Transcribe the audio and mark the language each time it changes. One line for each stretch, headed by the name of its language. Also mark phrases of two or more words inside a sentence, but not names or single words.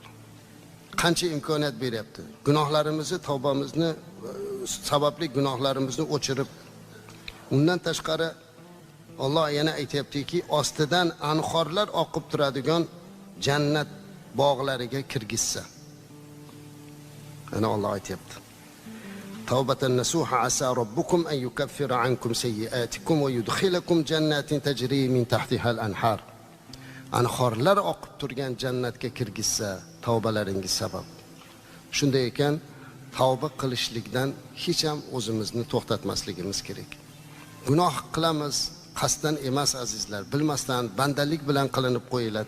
Uzbek: Qancha imkoniyat beryapti. Gunohlarimizni, tavbamizni sababli gunohlarimizni o'chirib, undan tashqari Alloh yana aytayaptiki, ostidan anhorlar oqib turadigan jannat bog'lariga kirgizsa. Ana Alloh aytayapti.
Arabic: توبة نصوحا عسى ربكم أن يكفر عنكم سيئاتكم ويدخلكم جنات تجري من تحتها الأنهار.
Uzbek: Anhorlar oqib turgan jannatga kirgizsa, tavbalaringiz sabab. Shunday ekan, tavba qilishlikdan hech ham o'zimizni to'xtatmasligimiz kerak. Gunoh qilamiz, qasddan emas azizlar, bilmasdan bandalik bilan qilinib qo'yiladi.